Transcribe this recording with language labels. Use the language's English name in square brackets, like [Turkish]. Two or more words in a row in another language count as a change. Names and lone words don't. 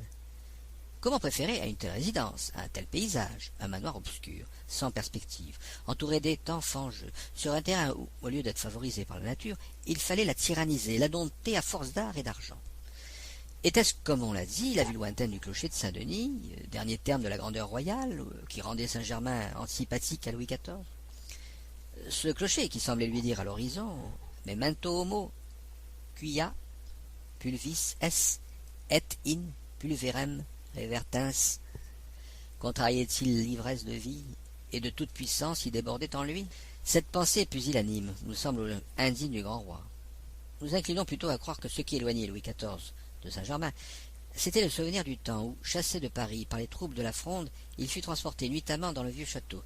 [French] Comment préférer à une telle résidence, à un tel paysage, un manoir obscur, sans perspective, entouré d'étangs fangeux, sur un terrain où, au lieu d'être favorisé par la nature, il fallait la tyranniser, la dompter à force d'art et d'argent? Était-ce, comme on l'a dit, la vue lointaine du clocher de Saint-Denis, dernier terme de la grandeur royale, qui rendait Saint-Germain antipathique à Louis XIV? Ce clocher qui semblait lui dire à l'horizon « [Latin] Memento homo, quia pulvis es, et in pulverem revertens [French] » contrariait-il l'ivresse de vie et de toute puissance qui débordait en lui? Cette pensée pusillanime nous semble indigne du grand roi. Nous inclinons plutôt à croire que ce qui éloignait Louis XIV de Saint-Germain, c'était le souvenir du temps où, chassé de Paris par les troupes de la Fronde, il fut transporté nuitamment dans le vieux château.